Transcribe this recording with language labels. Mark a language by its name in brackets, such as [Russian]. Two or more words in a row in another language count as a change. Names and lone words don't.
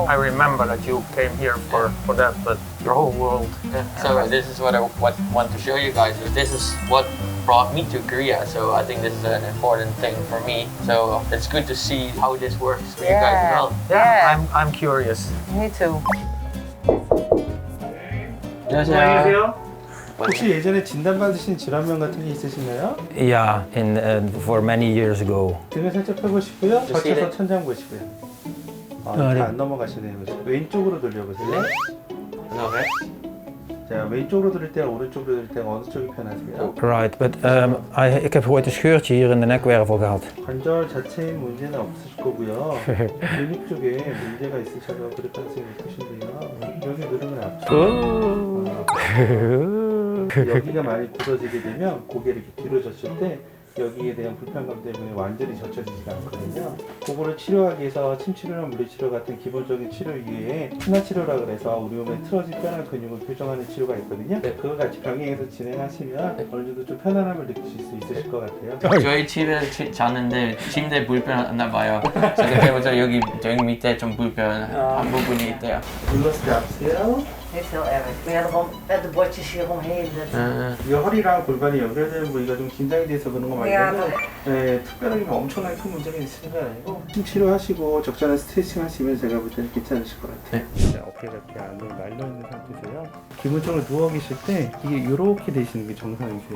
[English] I remember that you came here for that, but your whole world. Yeah. So this is what I want to show you guys. This is what brought me to Korea. So I think this is an important thing for me. So it's good to see how this works for you guys as well. Yeah. I'm curious. Me too. [Korean] 안녕하세요. 혹시 예전에 진단받으신 질환명 같은 게 있으신가요? [English] Yeah, for many years ago. [Korean] 등을 살짝 펴보시고요. 네. 젖혀서 천장 보시고요. 네. 안 넘어가시네요. 왼쪽으로 돌려보세요. [English] Okay. [Korean] 자, 왼쪽으로 돌릴 때와 오른쪽으로 돌릴 때가 어느 쪽이 편하세요? [English] Right, but [Dutch] ik heb ooit een scheurtje hier in de nekwervel gehad. [Korean] 관절 자체에 문제는 없으실 거고요. 근육 쪽에 문제가 있으셔서 그럴 가능성이 높으신데요. 여기 누르면 앞쪽. 여기가 많이 굳어지게 되면 고개를 이렇게 뒤로 젖힐 때 여기에 대한 불편감 때문에 완전히 젖혀지지가 않거든요. 그거를 치료하기 위해서 침치료나 물리치료 같은 기본적인 치료 이외에 순환치료라 그래서 우리 몸에 틀어진 뼈나 근육을 교정하는 치료가 있거든요. 그걸 같이 병행해서 진행하시면 어느 정도 좀 편안함을 느끼실 수 있으실 것 같아요. 저희 집에 자는데 침대 불편했나 봐요. 그래서 여기 밑에 좀 불편한 부분이 있대요. 눌러서 잡으세요. [Dutch] Niet heel erg. We hebben gewoon met de bordjes hier omheen. [Korean] 이 허리랑 골반이 연결되는 부위가 좀 긴장이 돼서 그런 거 말고는 특별하게 뭐 엄청나게 큰 문제가 있으신 건 아니고 치료하시고 적절한 스트레칭 하시면 제가 볼 때는 괜찮으실 것 같아요. 자, 어깨가 이렇게 안으로 말려있는 상태세요. 기본적으로 누워 계실 때 이게 이렇게 되시는 게 정상이세요.